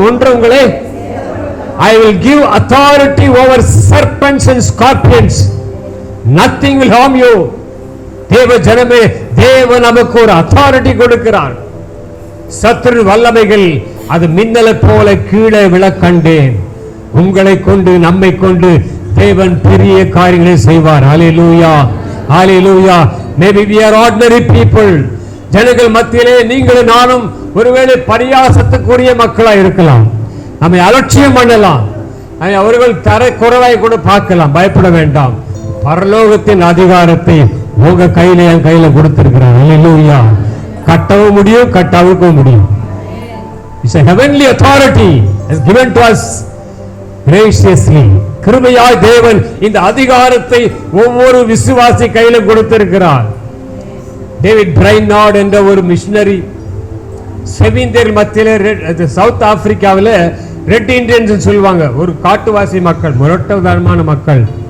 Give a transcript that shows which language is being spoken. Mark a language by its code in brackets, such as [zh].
[ta] ஒன்று உங்களை, [en] I will give authority over serpents and scorpions. Nothing will harm you. [ta] தேவ ஜனமே, தேவன் நமக்கு ஒரு அத்தாரிட்டி கொடுக்கிறார். சத்துரு வல்லமைகள் அது மின்னலை போல கீழே விழ கண்டேன். உங்களை கொண்டு, நம்மை கொண்டு தேவன் பெரிய காரியங்களை செய்வார். ஹல்லேலூயா, ஹல்லேலூயா. [en] Maybe we are ordinary people. [ta] ஜனங்கள் மத்தியிலே நீங்களும் நானும் ஒருவேளை பரியாசத்துக்குரிய மக்களாக இருக்கலாம். நம்மை அலட்சியம் பண்ணலாம். அவர்கள் தரை குறைவாய் கூட பார்க்கலாம். பயப்பட வேண்டாம். பரலோகத்தின் அதிகாரத்தை உங்க கையில, என் கையில கொடுத்திருக்கிறார். ஹல்லேலூயா. கட்டவும் முடியும், கட்டவும் முடியும். [en] It's a heavenly authority is given to us graciously. [ta] கிருபையாய் தேவன் இந்த அதிகாரத்தை ஒவ்வொரு விசுவாசி கையில கொடுத்திருக்கிறார். டேவிட் பிரைனார்ட் என்ற ஒரு மிஷனரி செவிந்தியர் மத்தியில சவுத் ஆப்பிரிக்காவில் ரெட் இண்டியன்ஸ் சொல்லுவாங்க, ஒரு காட்டுவாசி மக்கள், முரட்டதனமான மக்கள்.